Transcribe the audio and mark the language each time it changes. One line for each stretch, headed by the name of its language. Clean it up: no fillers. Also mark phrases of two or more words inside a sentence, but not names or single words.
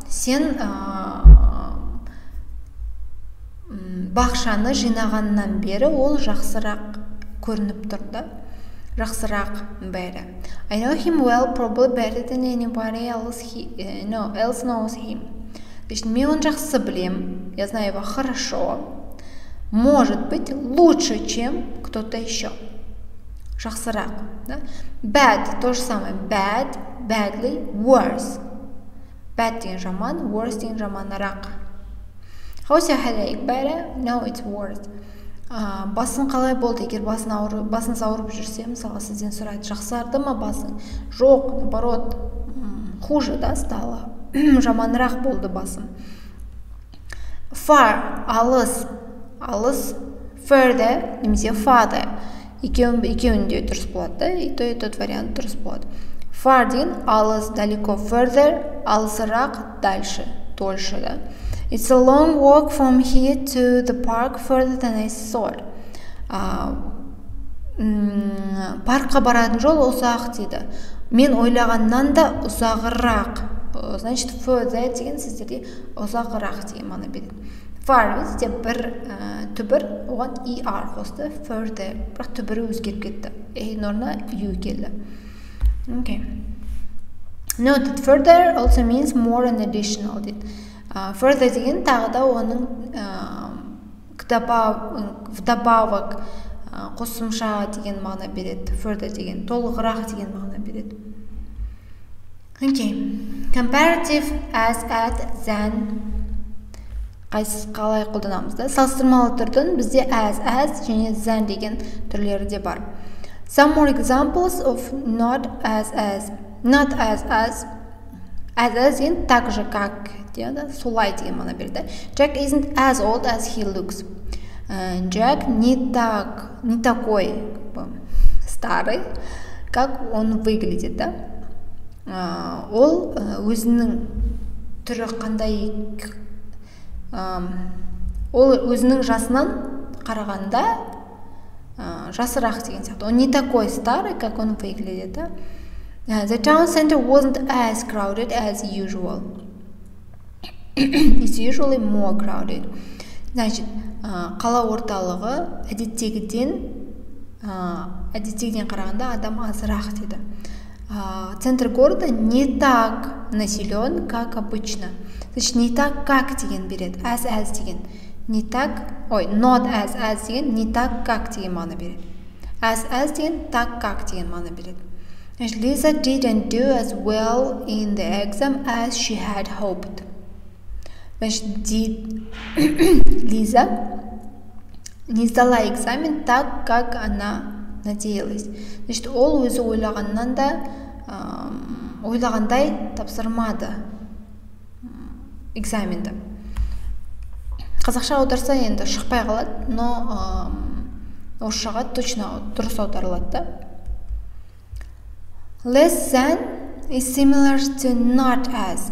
Kazakh: Сен бақшаны жинағаннан бері ол жақсырақ көрініп тұр, да? Жақсырақ,
English: better. I know him well, probably better than anybody else knows him.
Kazakh: Значит, мен он жақсы білем,
Russian: я знаю его хорошо, может быть лучше, чем кто-то еще.
Kazakh: Жақсырақ, да?
Russian: Bad, то же самое.
English: Bad, badly, worse. Bad
Kazakh: деген жаман,
English: worse
Kazakh: деген жаманырақ.
English: How's your headache? Better? No, it's worse.
Kazakh: Басың қалай болды? Егер басыңыз ауырып жүрсе, мысалға сізден сұрайды, жақсарды ма басың? Жоқ,
Russian: наоборот, хуже, да, стало.
Kazakh: Жаманырақ болды басым. Far, алыс, further, немесе farther. Екеуінде дұрыс болады, да?
Russian: И тот вариант
Kazakh: дұрыс болады. Far деген алыс,
Russian: далеко, further, алысырақ, дальше, дольше, да?
English: It's a long walk from here to the park further than I thought.
Kazakh: Паркқа баратын жол ұзақ дейді. Мен ойлағаннан да ұзағырақ. Значит, further деген сіздерде ұзағырақ деген мағына береді. Far бізде бір түбір, оған er қосты, further. Бірақ түбірі өзгеріп кетті. Орнына u келді.
English: Okay. Note that further also means more and additional дейді.
Kazakh: Further деген тағы да оның вдобавок, қосымша деген мағына береді. Further деген толығырақ деген мағына береді. Okay.
English: Comparative, as, at, than.
Kazakh: Қалай қолданамыз да? Салыстырмалы түрдің бізде as және than деген түрлері де бар.
English: Some more examples of not as. Not as in
Russian: так же как,
Kazakh: солай деген мағына береді.
English: Jack isn't as old as he looks.
Russian: Jack не такой старый, как он выглядит, да?
Kazakh: Ол өзінің түрі қандай, ол өзінің жасынан қарағанда жасырақ деген сияқты.
Russian: Он не такой старый, как он выглядит, да?
English: The town center wasn't as crowded as usual. It's usually more crowded.
Kazakh: Значит, қала орталығы әдеттегіден қарағанда адам азырақ дейді.
Russian: Центр города не так населен, как обычно. Значит, не так как
Kazakh: деген береді.
Russian: As деген. Не так,
English: not as
Kazakh: деген
Russian: не так как
Kazakh: деген мағына береді. As деген
Russian: так как
Kazakh: деген мағына береді.
English: Lisa didn't do as well in the exam as she had hoped.
Russian: Лиза не сдала экзамен так, как она надеялась. Значит,
Kazakh: ол өзі ойлағандай тапсырмады экзаменді. Қазақша аударса енді шықпай қалады, но орысшаға точно дұрыс аударылады да.
English: Less than is similar to not as.